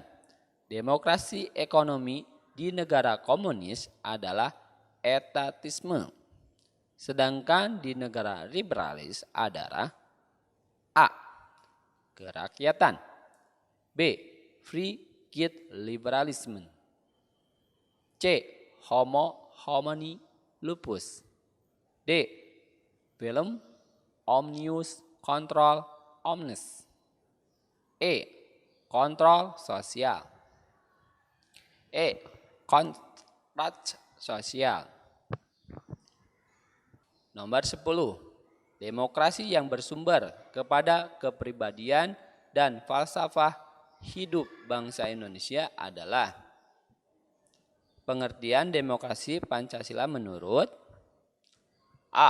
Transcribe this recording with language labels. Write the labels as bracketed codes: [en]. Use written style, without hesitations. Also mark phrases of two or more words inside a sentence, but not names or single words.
[id] Demokrasi ekonomi di negara komunis adalah etatisme. Sedangkan di negara liberalis adalah A. Kerakyatan. B. [en] Free Gilt Liberalisme. [la] C. Homo homini lupus. [id] D. [la] Bellum omnius control omnes. [id] E. Kontrol sosial. E. ras sosial. Nomor 10. Demokrasi yang bersumber kepada kepribadian dan falsafah hidup bangsa Indonesia adalah pengertian demokrasi Pancasila menurut A.